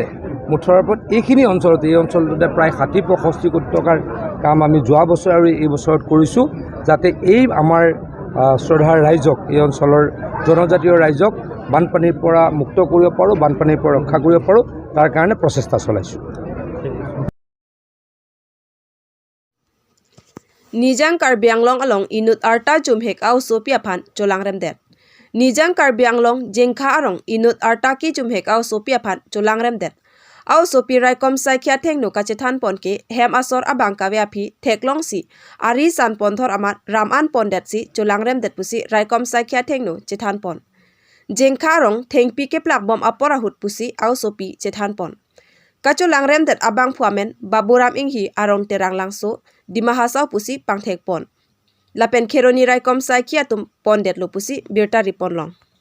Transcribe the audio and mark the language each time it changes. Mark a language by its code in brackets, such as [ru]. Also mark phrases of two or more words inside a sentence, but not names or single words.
[as] মুঠৰ ওপৰত এইখিনি অঞ্চলতে, এই অঞ্চলটোতে প্ৰায় 60-65 কোটি টকাৰ কাম আমি যোৱা বছৰ আৰু এই বছৰত কৰিছোঁ, যাতে এই আমাৰ শ্ৰদ্ধাৰ ৰাইজক, এই অঞ্চলৰ জনজাতীয় ৰাইজক বানপানীৰ পৰা মুক্ত কৰিব পাৰোঁ, বানপানীৰ পৰা ৰক্ষা কৰিব পাৰোঁ, তাৰ কাৰণে প্ৰচেষ্টা চলাইছোঁ। [mjw] Nijang Karbi Anglong along inut arta jumhek au sopia phan cholang remdet. Nijang Karbi Anglong jengkha arong inut arta ki jumhek au sopia phan cholang remdet. Au sopi raikom saikya thengno kachethan ponke hem asor abang kawe aphi theklong si ari san ponthor amat raman pondet si chulangrem det pusi raikom saikya thengno chethan pon jengkharong thengpi ke plak bom apora hut pusi au sopi chethan pon kachulangrem det abang phuamen baburam inghi arong terang langso dimahasau pusi pangthek pon lapen kheroni raikom saikya tum pondet lo pusi birta ripon long